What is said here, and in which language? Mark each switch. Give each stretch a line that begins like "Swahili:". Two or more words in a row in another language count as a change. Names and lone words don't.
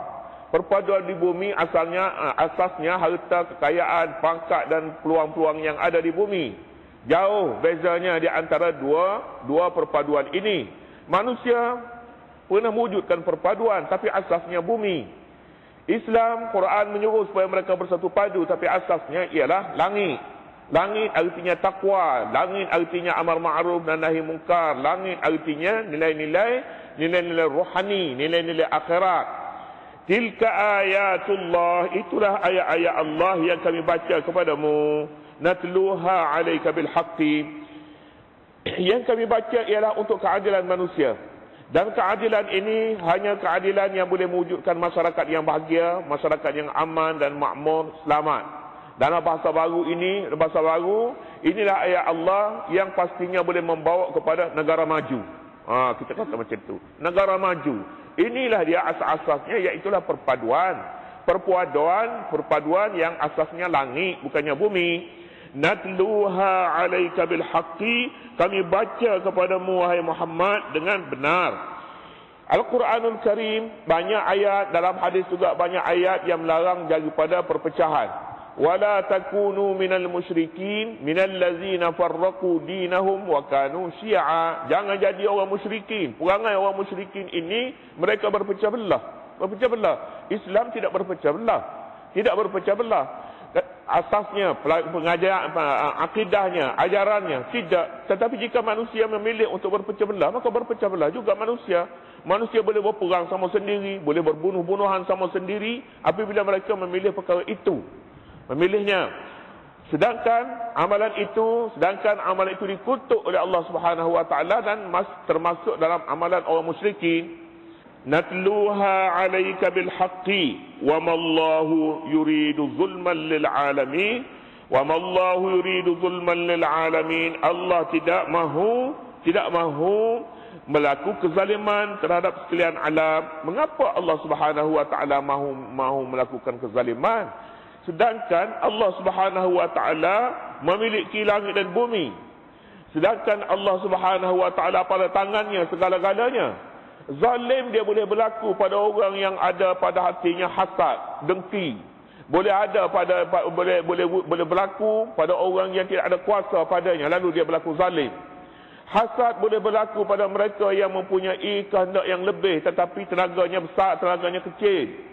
Malay: Perpaduan di bumi asasnya harta, kekayaan, pangkat dan peluang-peluang yang ada di bumi. Jauh bezanya di antara dua perpaduan ini. Manusia pernah mewujudkan perpaduan tapi asasnya bumi. Islam, Quran menyuruh supaya mereka bersatu padu tapi asasnya ialah langit. Langit artinya takwa, langit artinya amar ma'ruf dan nahi mungkar, langit artinya nilai-nilai rohani, nilai-nilai akhirat.
Arabic: تلك آيات الله,
Malay: itulah ayat-ayat Allah yang kami baca kepadamu.
Arabic: نتلوها عليك بالحق.
Malay: Yang kami baca ialah untuk keadilan manusia. Dan keadilan ini hanya keadilan yang boleh mewujudkan masyarakat yang bahagia, masyarakat yang aman dan makmur, selamat. Dalam bahasa baru inilah ayat Allah yang pastinya boleh membawa kepada negara maju. Kita kata macam tu. Negara maju. Inilah dia asas-asasnya, iaitulah perpaduan yang asasnya langit, bukannya bumi.
Arabic: نتلوها عليك بالحق,
Malay: kami baca kepadamu wahai Muhammad dengan benar. Al-Quranul Karim banyak ayat, dalam hadis juga banyak ayat yang melarang daripada perpecahan.
Arabic: ولا تكونوا من المشركين من الذين فرقوا دينهم وكانوا شيعا.
Malay: Jangan jadi orang musyrikin. Perangai orang musyrikin ini, mereka berpecah belah. Islam tidak berpecah belah. Asasnya, pengajaran, akidahnya, ajarannya tidak. Tetapi jika manusia memilih untuk berpecah belah, maka berpecah belah juga manusia. Manusia boleh berperang sama sendiri, boleh berbunuh-bunuhan sama sendiri apabila mereka memilih perkara itu. Memilihnya. Sedangkan amalan itu dikutuk oleh Allah
Arabic: سبحانه وتعالى
Malay: dan termasuk dalam amalan orang musyrikin.
Arabic: نتلوها عليك بالحق وما الله يريد ظلما للعالمين وما الله يريد ظلما للعالمين.
Malay: Allah tidak mahu melakukan kezaliman terhadap sekalian alam. Mengapa Allah
Arabic: سبحانه وتعالى
Malay: mahu melakukan kezaliman? Sedangkan Allah
Arabic: سبحانه وتعالى
Malay: memiliki langit dan bumi. Sedangkan Allah
Arabic: سبحانه وتعالى
Malay: pada tangannya segala-galanya. Zalim dia boleh berlaku pada orang yang ada pada hatinya hasad, dengki. Boleh berlaku pada orang yang tidak ada kuasa padanya, lalu dia berlaku zalim. Hasad boleh berlaku pada mereka yang mempunyai kehendak yang lebih, tetapi tenaganya besar, tenaganya kecil.